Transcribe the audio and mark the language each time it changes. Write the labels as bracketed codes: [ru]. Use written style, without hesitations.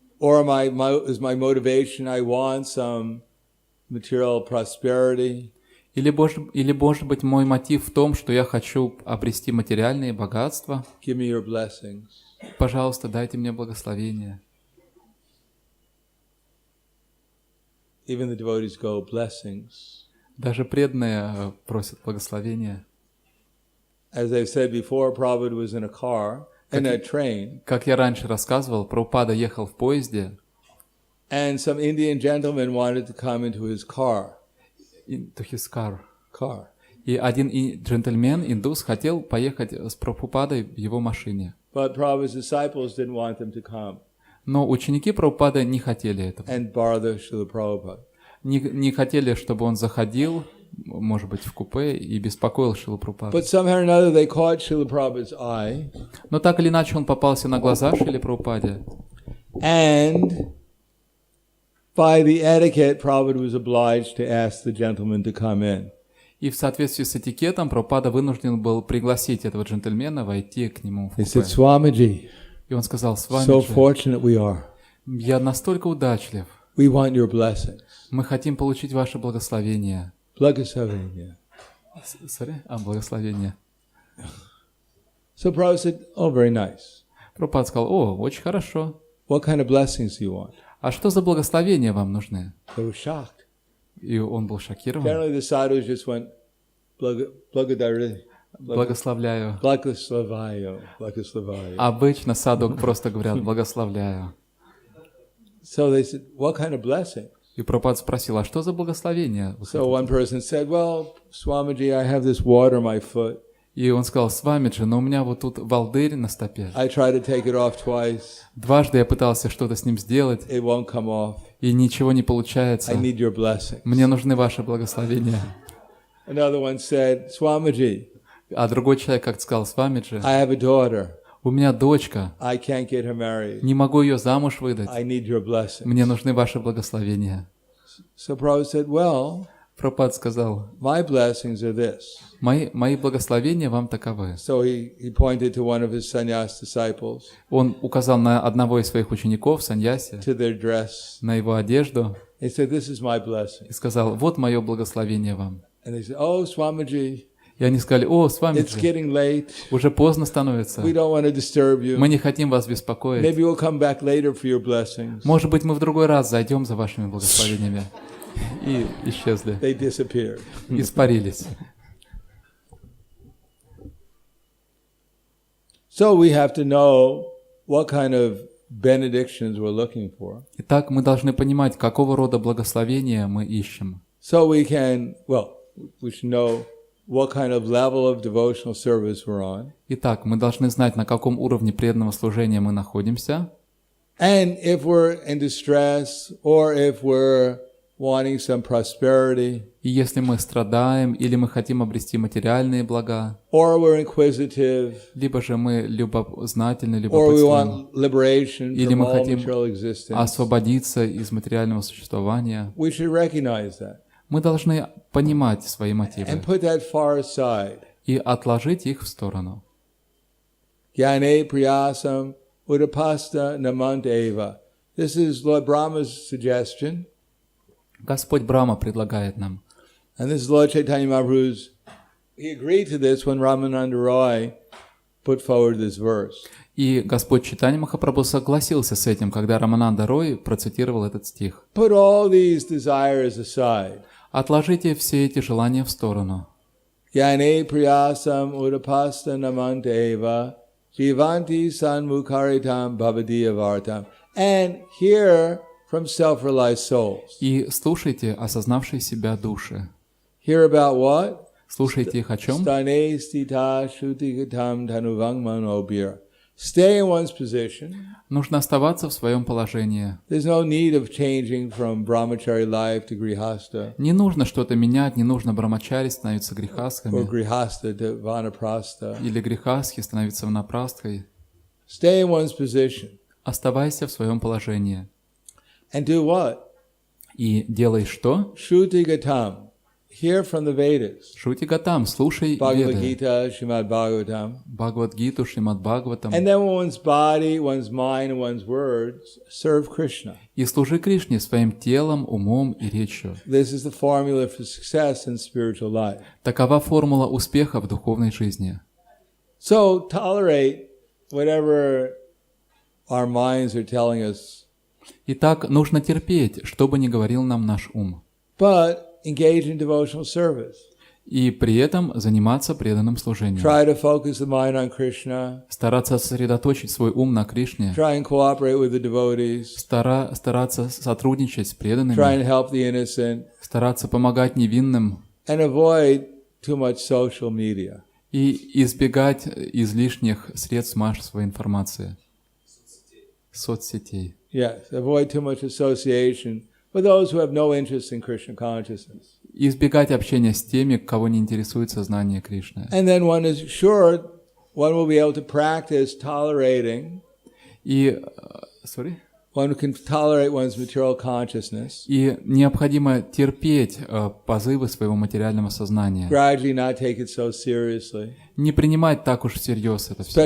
[en] Or is my motivation, I want some material prosperity? [ru] Или, может быть, мой мотив в том, что я хочу обрести материальные богатства? [en] Give me your blessings. [ru] Пожалуйста, дайте мне благословение. [en] Even the devotees go, blessings. [ru] Даже преданные просят благословения. [en] As I've said before, Prabhupada was in a car, in a train. [ru] Как я раньше рассказывал, Прабхупада ехал в поезде. [en] And some Indian gentleman wanted to come into his car. Into his car. Car. [ru] И один джентльмен, индус, хотел поехать с Прабхупадой в его машине. [en] But Prabhupada's disciples didn't want them to come. [ru] Но ученики Прабхупады не хотели этого. [en] And bother Srila Prabhupada. [ru] Не хотели, чтобы он заходил, может быть, в купе и беспокоил Шрилу Прабхупаду. [en] But somehow or another they caught Srila Prabhupada's eye. [ru] Но так или иначе он попался на глаза Шриле Прабхупаде. [en] And by the etiquette, Prabhupada was obliged to ask the gentleman to come in. [ru] И в соответствии с этикетом Прабхупада вынужден был пригласить этого джентльмена войти к нему в [en] He said, [ru] купе. [en] Swamiji, [ru] И он сказал: [en] so [ru] Свамиджи, [en] fortunate we are. [ru] я настолько удачлив. [en] We want your blessings. [ru] Мы хотим получить ваше благословение. Благословение. Благословение. [en] So Prabhupada said, oh, very nice. [ru] Прабхупада сказал: о, очень хорошо. [en] What kind of blessings do you want? [ru] А что за благословения вам нужны? [en] They were shocked. [ru] И он был шокирован. [en] Generally the sadhus just went, [ru] благодари. Благословляю. Благословаю. Благословаю. Обычно садхук просто говорят: благословляю. [en] So they said, what kind of blessing? [ru] И Прабхупада спросил: а что за благословение? [en] So one person said, well, Swamiji, I have this water on my foot. [ru] И он сказал: Свамиджи, но у меня вот тут волдырь на стопе. [en] I tried to take it off twice. [ru] Дважды я пытался что-то с ним сделать, [en] It won't come off. [ru] и ничего не получается. [en] I need your blessing. [ru] Мне нужны ваши благословения. [en] Another one said, Swamiji, [ru] А другой человек как-то сказал: Свамиджи, [en] I have a daughter. [ru] у меня дочка, [en] I can't get her married. [ru] не могу ее замуж выдать. [en] I need your blessing. [ru] Мне нужны ваши благословения. [en] So Prabhupada said, well, [ru] Прабхупада сказал: [en] my blessings are this. [ru] мои благословения вам таковы. [en] So he pointed to one of his sannyas disciples, [ru] Он указал на одного из своих учеников, саньяси, [en] to their dress. [ru] на его одежду [en] He said, this is my blessing. [ru] и сказал: вот мое благословение вам. [en] And they said, oh, Swamiji, [ru] И они сказали: о, [en] it's [ru] Свамиджи, [en] getting late. [ru] уже поздно становится. [en] We don't want to disturb you. [ru] Мы не хотим вас беспокоить. [en] Maybe we'll come back later for your blessings. [ru] Может быть, мы в другой раз зайдем за вашими благословениями. И исчезли, [en] They disappeared. [ru] испарились. [en] So we have to know what kind of benedictions we're looking for. [ru] Итак, мы должны понимать, какого рода благословения мы ищем. [en] So we can, well, we should know what kind of level of devotional service we're on. [ru] Итак, мы должны знать, на каком уровне преданного служения мы находимся. [en] And if we're in distress or if we're wanting some prosperity, [ru] И если мы страдаем, или мы хотим обрести материальные блага, [en] or we're inquisitive, [ru] либо же мы любознательны, [en] or we [ru] любопытствуем, [en] want liberation [ru] или [en] from [ru] мы [en] all [ru] хотим [en] material existence, [ru] освободиться из материального существования, [en] we should recognize that [ru] мы должны понимать свои мотивы [en] and put that far aside. [ru] и отложить их в сторону. [sa] Jnane priyasam udapasta namanteva. [en] This is Lord Brahma's suggestion. [ru] Господь Брахма предлагает нам. [en] And this is Lord Chaitanya Mahaprabhu's, he agreed to this when Ramananda Roy put forward this verse. [ru] И Господь Чайтанья Махапрабху согласился с этим, когда Рамананда Рой процитировал этот стих. [en] Put all these desires aside. [ru] Отложите все эти желания в сторону. [sa] Jnane priyasam udapasta namanteva jivanti sanmukaritam bhavadiyavartam. [en] And hear from self-realized souls. [ru] И слушайте осознавшие себя души. [en] Hear about what? [ru] Слушайте их о чем? [sa] Stane stita shrutigatam tanuvangmanobir. [en] Stay in one's position. [ru] Нужно оставаться в своем положении. [en] There's no need of changing from brahmachari life to grihasta, [ru] Не нужно что-то менять, не нужно брамачари становиться [en] or [ru] грехасхами, [en] grihasta to vanaprastha. [ru] или грехасхи становиться ванапрастхой. [en] Stay in one's position. [ru] Оставайся в своем положении. [en] And do what? [ru] И делай что? [en] Shrutigatam. hear from the Vedas. [ru] Шрути-гатам, слушай [en] Bhagavad [ru] Веды. [en] Gita, Srimad Bhagavatam. [ru] Бхагавад-гиту, Шримад-Бхагаватам. [en] And then one's body, one's mind, and one's words serve Krishna. [ru] И служи Кришне своим телом, умом и речью. [en] This is the formula for success in spiritual life. [ru] Такова формула успеха в духовной жизни. [en] So tolerate whatever our minds are telling us, [ru] Итак, нужно терпеть, что бы ни говорил нам наш ум. [en] but engage in devotional service. [ru] И при этом заниматься преданным служением. [en] Try to focus the mind on Krishna. [ru] Стараться сосредоточить свой ум на Кришне. [en] Try and cooperate with the devotees. [ru] Стараться сотрудничать с [en] Try [ru] преданными. [en] and help the innocent. [ru] Стараться помогать невинным. [en] And avoid too much social media. [ru] И избегать излишних средств массовой информации. Соцсетей. [en] Yes, avoid too much association with those who have no interest in Krishna consciousness. [ru] Избегать общения с теми, кого не интересует сознание Кришны. [en] And then one is sure one will be able to practice tolerating. [ru] И, [en] One can tolerate one's material consciousness. [ru] И необходимо терпеть позывы своего материального сознания. [en] Gradually not take it so seriously. [ru] Не принимать так уж всерьез это все.